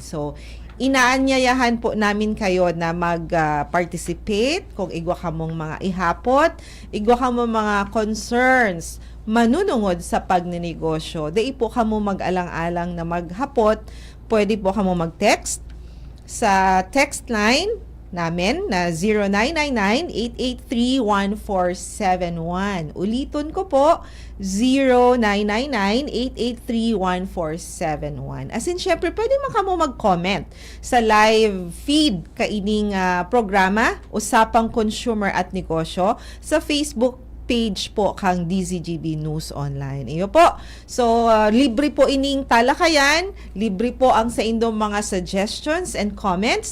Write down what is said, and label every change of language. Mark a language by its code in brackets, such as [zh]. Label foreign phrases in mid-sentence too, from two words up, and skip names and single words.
[bik] So, [tl] inaanyayahan po namin kayo na mag-participate [bik] kung igwa kamong mga ihapot, igwa kamong mga concerns, manunungod sa pagninegosyo. Dai po kamo mag-alang-alang na maghapot, pwede po kamo mag-text sa text line namin na 0999-883-1471. [tl] Ulitin ko po, 0999-883-1471. [en] As in, [bik] syempre, pwede man kamo mag-comment sa live feed kaining programa, Usapang Consumer at Negosyo, sa Facebook page po kang DZGB News Online. Iyo po. So, libre po ining talakayan, libre po ang sa indong mga [en] suggestions and comments.